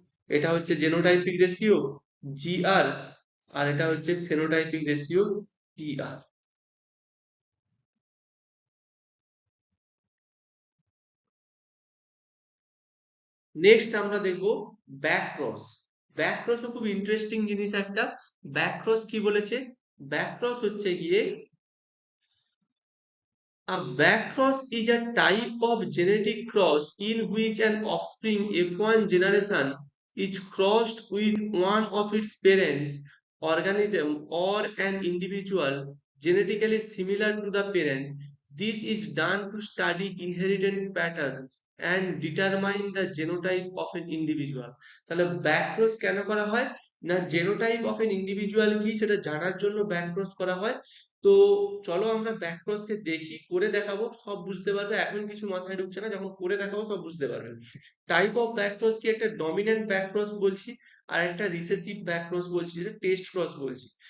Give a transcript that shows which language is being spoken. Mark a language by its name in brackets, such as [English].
[Bangla] এটা হচ্ছে genotypic ratio GR, আর এটা হচ্ছে ফেনোটাইপিক রেশিও PR। নেক্সট আমরা দেখব ব্যাকক্রস। ব্যাকক্রসও খুব ইন্টারেস্টিং জিনিস একটা। ব্যাকক্রস কি বলেছে? ব্যাকক্রস হচ্ছে গিয়ে [English] a backcross is a type of genetic cross in which an offspring F1 generation is crossed with one of its parents organism or an individual genetically similar to the parent. This is done to study inheritance pattern. and determine the genotype of an individual। [Bangla] তাহলে back cross কেন করা হয় না, genotype of N individual কি সেটা জানার জন্য back cross করা হয়। তো চলো আমরা ব্যাক ক্রস কে দেখি, করে দেখাবো, সব বুঝতে পারবে, এখন কিছু মাথায় ঢুকছে না, যখন করে দেখাবো সব বুঝতে পারবে। টাইপ অফ ব্যাক ক্রস কি, একটা ডমিন্যান্ট ব্যাক ক্রস বলছি আর একটা রিসেসিভ ব্যাক ক্রস বলছি, যেটা টেস্ট ক্রস বলছি।